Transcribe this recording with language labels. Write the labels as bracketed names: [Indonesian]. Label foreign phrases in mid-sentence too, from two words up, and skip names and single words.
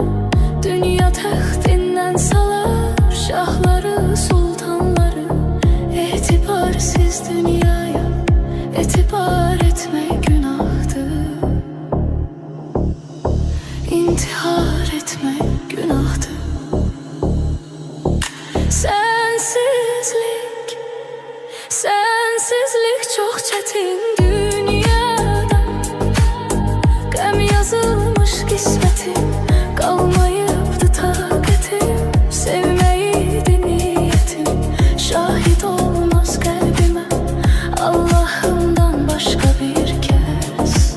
[Azerbaijani] Dünya taxtinden salar şahları sultanları, etibarsız dünyaya etibar etmek günahtır. [Turkish] İntihar etmek günahtır. Sensizlik çok çetin dünyada, [Azerbaijani] qəm yazılmış qismətim, qalmayıbdı taqətim, sevməyiydi niyyətim, şahid olmaz qəlbimə Allahımdan başqa bir kəs.